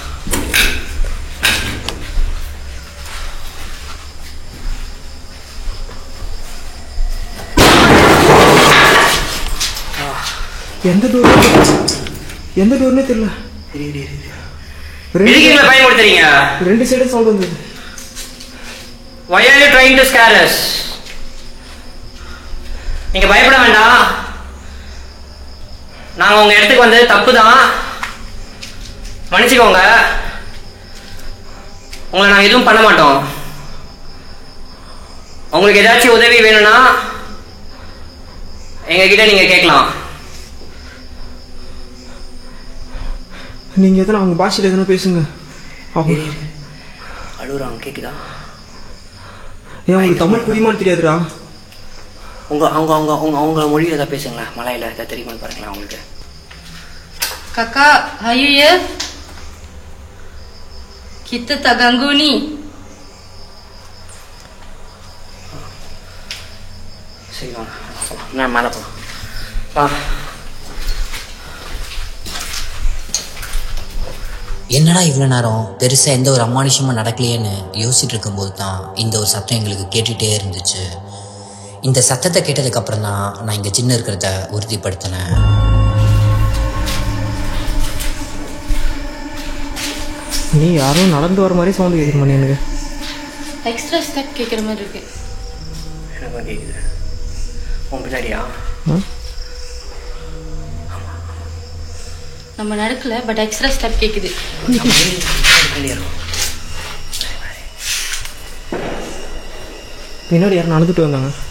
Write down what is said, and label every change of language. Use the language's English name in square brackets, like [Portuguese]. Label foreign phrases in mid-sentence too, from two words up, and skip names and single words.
[Tamil] எந்த டோர்னே தெரியல. பயன்படுத்துறீங்க. 2 சைடு சவுண்ட் வந்தது. [English] Why are you trying to scare us? [Tamil] நீங்க பயப்பட வேண்டாம். நாங்கள் உங்கள் இடத்துக்கு வந்தது தப்பு தான், மன்னிச்சுக்கோங்க. உங்களை நாங்கள் எதுவும் பண்ண மாட்டோம். உங்களுக்கு ஏதாச்சும் உதவி வேணும்னா எங்ககிட்ட நீங்கள் கேட்கலாம். நீங்கள் எதனா அவங்க பாஷையில் எதனா பேசுங்க. அவங்க அழுகுறாங்க, கேட்குதா? ஏன் உங்களுக்கு தமிழ் புரியுமான்னு தெரியாதுடா. அவங்க மொழியில் ஏதாவது பேசுங்களா, மலையில் ஏதாவது தெரியுமான்னு பாருங்களா அவங்களுக்கு. [Malay] Kakak, ayo ya. Kita tak ganggu ni. [Tamil] சரி வாங்க, நான் மேலே போகலாம். வா. என்னடா இவ்வளோ நேரம் பெருசாக எந்த ஒரு அமானுஷமும் நடக்கலையேன்னு யோசிச்சுட்டு இருக்கும்போது தான் இந்த ஒரு சத்தம் எங்களுக்கு கேட்டுகிட்டே இருந்துச்சு. இந்த சத்தத்தை கேட்டதுக்கப்புறம் தான் நான் இங்கே சின்ன இருக்கிறத உறுதிப்படுத்தினேன். நீ யாரும் நடந்து வர மாதிரி சவுண்டு கேட்குற மணி எனக்கு. [English] Extra step [Tamil] கேட்குற மாதிரி இருக்கு. எனக்கு கேட்குது. உன் பின்னாடியா? நம்ம நடக்கல, பட் [English] extra step [Tamil] கேட்குது. பின்னாடி யாரும் நடந்துட்டு வந்தாங்க.